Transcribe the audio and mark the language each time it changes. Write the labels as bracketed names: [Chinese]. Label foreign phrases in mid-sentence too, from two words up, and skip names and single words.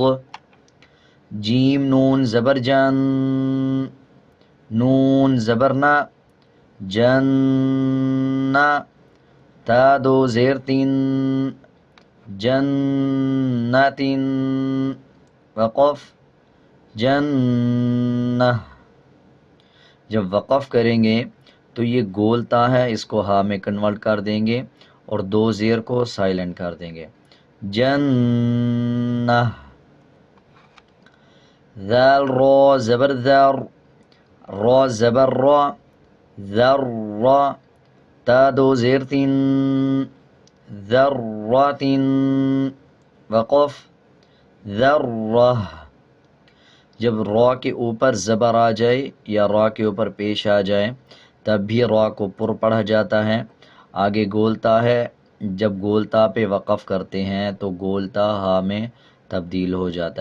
[Urdu] جیم نون زبر جن، نون زبر نا، جن، تا دو زیر تین، جنت، وقف جنہ۔ جب وقف کریں گے تو یہ گول تا ہے، اس کو ہا میں کنورٹ کر دیں گے اور دو زیر کو سائلنٹ کر دیں گے، جنہ۔ ذال را زبر ذر را زبر را ذر را تا دو زیر تین ذرات وقف ذرہ جب را کے اوپر زبر آ جائے یا را کے اوپر پیش آ جائے تب بھی را کو پر پڑھا جاتا ہے. آگے گولتا ہے، جب گولتا پہ وقف کرتے ہیں تو گولتا ہا میں تبدیل ہو جاتا ہے.